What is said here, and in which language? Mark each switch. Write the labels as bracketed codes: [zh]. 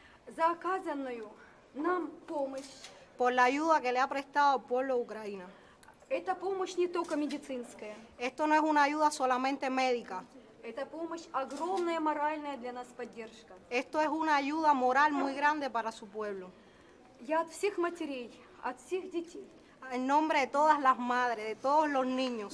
[ru] за оказанную нам помощь. [es] por la ayuda que le ha prestado al pueblo de Ucrania. [ru] Эта помощь не только медицинская. [es] Esto no es una ayuda solamente médica. [ru] Это помощь огромная моральная для нас поддержка. [es] Esto es una ayuda moral muy grande para su pueblo. [ru] Я от всех матерей, от всех детей, [es] En nombre de todas las madres, de todos los niños,